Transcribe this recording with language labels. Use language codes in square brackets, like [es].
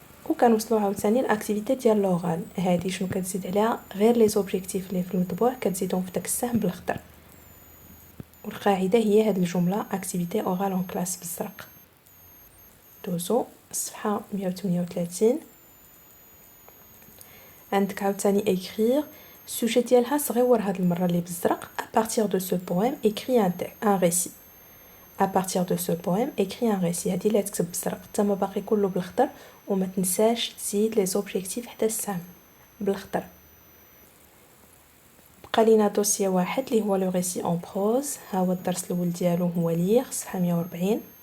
[ar] وكنوصلوا عاوتاني الاكتيفيتي ديال لوغال، هذه شنو كتزيد عليها غير لي زوبجيكتيف اللي في المطبوع كتزيدهم في داك السهم بالاخضر. والقاعده هي هذه الجمله اكتيفيتي اورال اون كلاس بالزرق. دوزو الصفحه 138. عندك عاوتاني ايكرير، السوجي ديالها صغيور هاد المره اللي بالزرق. [fr] à partir de ce poème écrit un récit. à partir de ce poème écrit un récit. [ar] هذه اللي تكتب بالزرق، تما باقي كله بالاخضر. وما تنساش تزيد لي زوبجيكتيف حتى السهم بالاخضر. بقى لينا دوسيه واحد اللي هو لو ريسي اون بروز. ها هو الدرس الاول ديالو هو ليغ، صفحه 140.